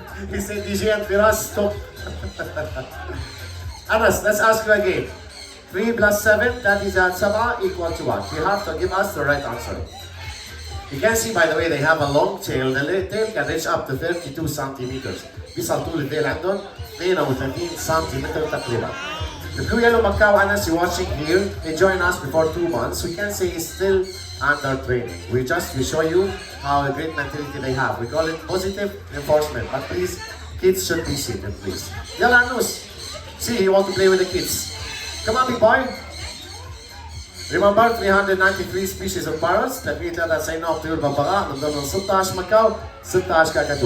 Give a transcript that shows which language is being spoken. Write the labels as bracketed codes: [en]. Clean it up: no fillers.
[en] He said, DJ and Firas, stop. Anas, let's ask you again. 3 plus 7, that is at 7 equal to what? You have to give us the right answer. You can see, by the way, they have a long tail. The tail can reach up to 32 centimeters. [ar] بيصل طول الديل عندهم 32 سنتيمتر تقريبا. [en] The blue yellow macaw Anas you're watching here, he joined us before 2 months. We can say he's still under training. We show you how a great mentality they have. We call it positive reinforcement. But please, kids should be seated, please. Yalla Anus, see you want to play with the kids. Come on, big boy. Remember 393 species of parrots. [ar] تقريبا 93 نوع طيور ببغاء من ضمن 16 مكاو 16 كاكاتو.